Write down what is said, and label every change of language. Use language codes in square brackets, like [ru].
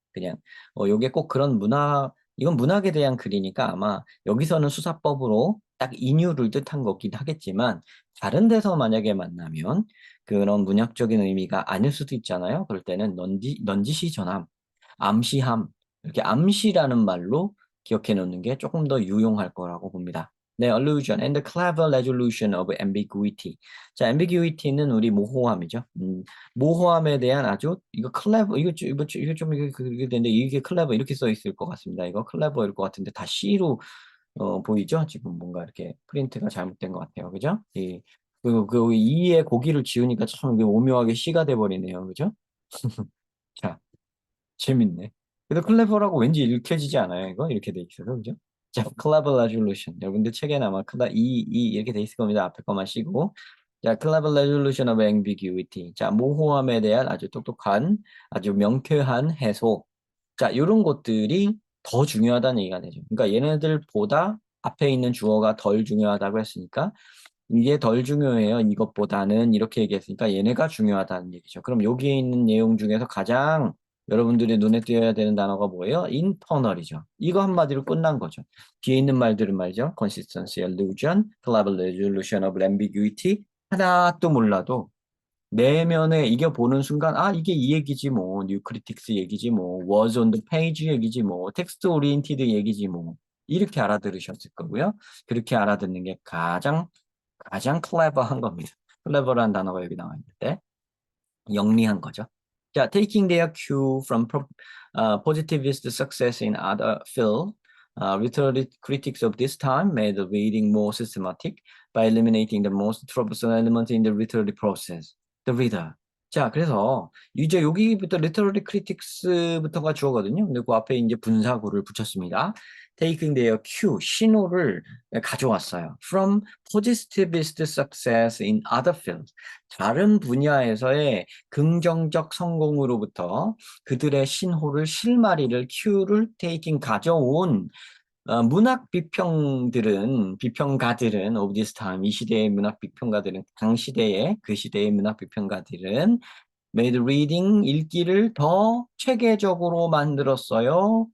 [ko] 그냥 요게 꼭 그런 이건 문학에 대한 글이니까 아마 여기서는 수사법으로 딱 인유를 뜻한 거긴 하겠지만 다른 데서 만약에 만나면 그런 문학적인 의미가 아닐 수도 있잖아요. 그럴 때는 넌지시 전함, 암시함 이렇게 암시라는 말로 기억해 놓는 게 조금 더 유용할 거라고 봅니다. 네, [en] allusion and the clever resolution of ambiguity. [ko] 자, ambiguity는 우리 모호함이죠. 모호함에 대한 아주 이거 clever 이게 되는데 이게 clever 이렇게 써 있을 것 같습니다. 이거 clever일 것 같은데 다 C로 보이죠? 지금 뭔가 이렇게 프린트가 잘못된 것 같아요. 그죠? 그 이에 고기를 지우니까 참 오묘하게 C가 돼 버리네요. 그죠? 자, 재밌네. 그래도 클레버라고 왠지 읽혀지지 않아요, 이거? 이렇게 돼 있어서, 그죠? 자, [en] clever resolution. [ko] 여러분들 책에는 아마 이렇게 돼 있을 겁니다. 앞에 것만 씌고. [en] 자, clever resolution of ambiguity. [ko] 자, 모호함에 대한 아주 똑똑한, 아주 명쾌한 해소. 자, 이런 것들이 더 중요하다는 얘기가 되죠. 그러니까 얘네들보다 앞에 있는 주어가 덜 중요하다고 했으니까 이게 덜 중요해요. 이것보다는 이렇게 얘기했으니까 얘네가 중요하다는 얘기죠. 그럼 여기에 있는 내용 중에서 가장 여러분들이 눈에 띄어야 되는 단어가 뭐예요? internal이죠. 이거 한마디로 끝난 거죠. 뒤에 있는 말들은 말이죠. [en] consistency, allusion, clever resolution of ambiguity [ko] 하나도 몰라도 내면에 이게 보는 순간 아 이게 이 얘기지 뭐 뉴크리틱스 얘기지 뭐 [en] was on the page [ko] 얘기지 뭐 텍스트 오리엔티드 얘기지 뭐 이렇게 알아들으셨을 거고요. 그렇게 알아듣는 게 가장 클레버한 겁니다. 클레버라는 단어가 여기 나와 있는데 영리한 거죠. [en] 자, taking their cue from positivist success in other field, literary critics of this time made the reading more systematic by eliminating the most troublesome element in the literary process, the reader. [ko] 자, 그래서 이제 여기부터 literary critics부터가 주어거든요. 근데 그 앞에 이제 분사구를 붙였습니다. [en] taking their cue, [ko] 신호를 가져왔어요. [en] From positivist success in other fields. [ko] 다른 분야에서의 긍정적 성공으로부터 그들의 신호를 실마리를 큐를 테이킹 가져온 문학 비평가들은 [en] of this time [ko] 이 시대의 문학 비평가들은 당시대의 그 시대의 문학 비평가들은 [en] made reading [ko] 읽기를 더 체계적으로 만들었어요.